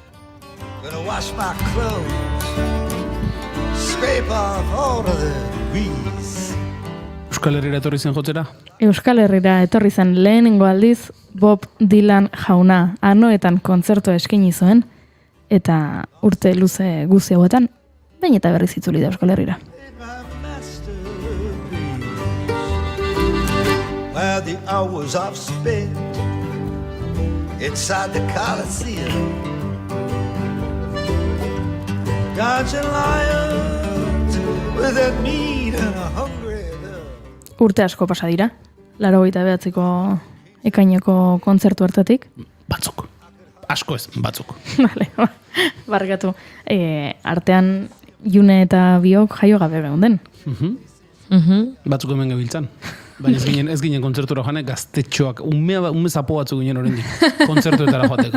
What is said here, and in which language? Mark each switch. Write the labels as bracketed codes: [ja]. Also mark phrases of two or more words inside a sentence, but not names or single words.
[eu] Euskal Herrira etorri zen jotzera? Euskal Herrira etorri zen lehenengo aldiz Bob Dylan jauna Anoetan kontzertua eskaini zuen, eta urte luze guzti hauetan, baina eta berriz itzuli da Euskal Herrira. [en] Where the hours I've spent inside the Coliseum, dodging lions with a meat and a hungry love. [eu] Urte asko pasa dira, 89ko ekaineko kontzertu hartatik. Batzuk. Asko ez, batzuk. Vale, barkatu. Artean June eta biok jaio gabe geunden. Batzuk hemen gebiltzan. Baina ez ginen kontzertura joanek, gaztetxoak, ume zapo batzuk ginen horrendik, kontzertuetara joateko.